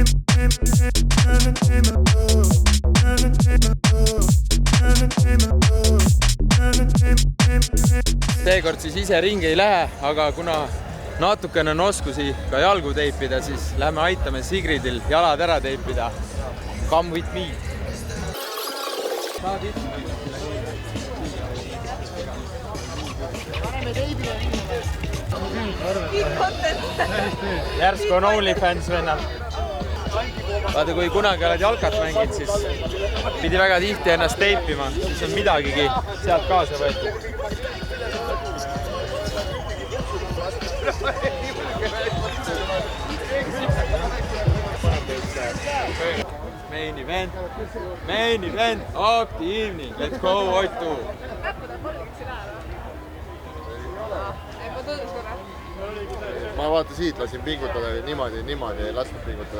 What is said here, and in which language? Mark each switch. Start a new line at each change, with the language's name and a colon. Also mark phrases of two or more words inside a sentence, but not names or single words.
Estonian: ilus. seekord siis ise ringi ei lähe, aga kuna natukene on oskusi ka jalgu teipida, siis lähme aitame Sigridil jalad ära teipida.
English: Come with me!
Estonian: Järsku on OnlyFans vennal. Vaata, kui kunagi oled jalkat mänginud, siis pidi väga tihti ennast teipima, siis on midagigi sealt kaasa võetud.
English: Main event of the evening. Let's go, Oitu!
Estonian: Ma vaata siit lasin pingutada niimoodi ei lasknud pingutada.